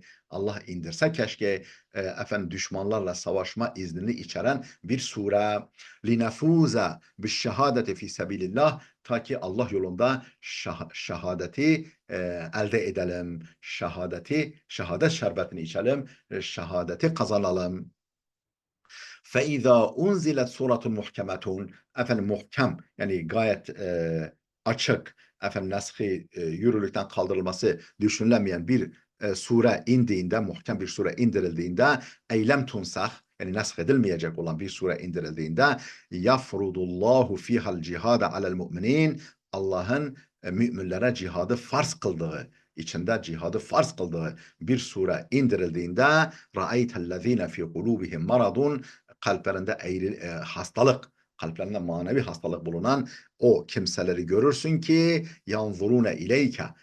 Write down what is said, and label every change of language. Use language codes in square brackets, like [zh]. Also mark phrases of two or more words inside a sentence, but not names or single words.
[tr] Allah indirse keşke, düşmanlarla savaşma iznini içeren bir sure. [ar] لنفوز بالشهادة في سبيل الله, [tr] ta ki Allah yolunda şehadeti elde edelim. Şehadet şerbetini içelim, şehadeti kazanalım. [ar] فَاِذَا اُنْزِلَتْ سُورَةٌ مُحْكَمَةٌ, [tr] muhkem, yani gayet açık, neshi yürürlükten kaldırılması düşünülemeyen bir sure indiğinde, muhkem bir sure indirildiğinde, [ar] لم تنسخ, [tr] yani nesh edilmeyecek olan bir sure indirildiğinde, [ar] يفرض الله فيها الجهاد على المؤمنين, [tr] Allah'ın müminlere cihadı farz kıldığı, içinde cihadı farz kıldığı bir sure indirildiğinde, [ar] رأيت الذين في قلوبهم مرض, [tr] kalplerinde hastalık, kalplerinde manevi hastalık bulunan o kimseleri görürsün ki [ar] ينظرون إليك,